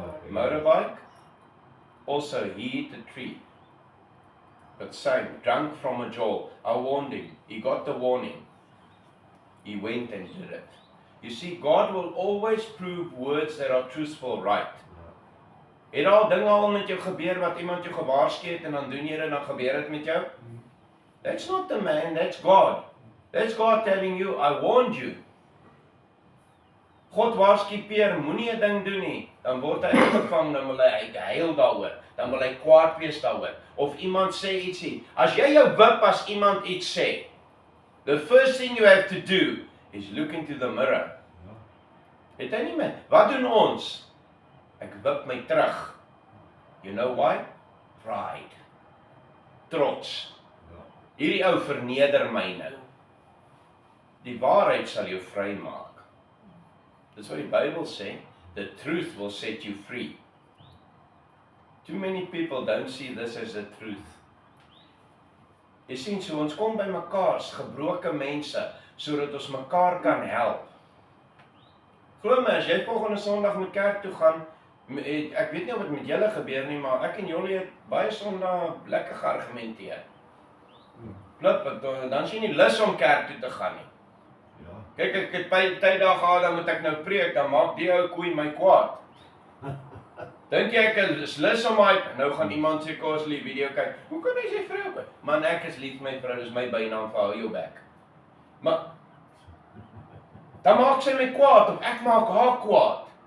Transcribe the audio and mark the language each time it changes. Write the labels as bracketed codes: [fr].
[en] Motorbike. Also, he hit a tree. but same, drunk from a jaw. I warned him. He got the warning. He went and did it. You see, God will always prove words that are truthful right. [af] Het al dinge al met jou gebeur wat iemand jou gewaarsku het en dan doen jy dit en dan gebeur dit met jou? [en] That's not the man, that's God. That's God telling you, I warned you. [af] God waarsku Peer, moenie 'n ding doen nie. Dan word hy gevang, dan wil hy huil daaroor. Dan wil hy kwaad wees daaroor. Of iemand sê ietsie. As jy jou wip as iemand iets sê, [en] the first thing you have to do is look into the mirror. [af] Het hy nie meer? Wat doen ons? Ek wip my terug. [en] You know why? Pride. [af] Trots. Hierdie ou verneder my nou. Die waarheid sal jou vry maak. Dis wat die Bybel sê. [en] The truth will set you free. Too many people don't see this as the truth. [af] Jy sien, so ons kom by mekaar as gebroke mense, sodat ons mekaar kan help. Glo my, as jy volgende Sondag moet kerk toe gaan, ek weet nie of dit met julle gebeur nie, maar ek en Jolie het baie Sondag lekker geargumenteer. Dan is jy nie lus om kerk toe te gaan nie. Kyk, ek het by tyd daar gehad, dan moet ek nou preek, dan maak die ou koei my kwaad. Dink jy ek is lus om nou gaan iemand sê, kos die video kyk, hoe kan hy sy vrou by? Man, ek is lief my vrou, dis my bynaam vir hou jou bek. Maar, dan maak sy my kwaad, of ek maak haar kwaad.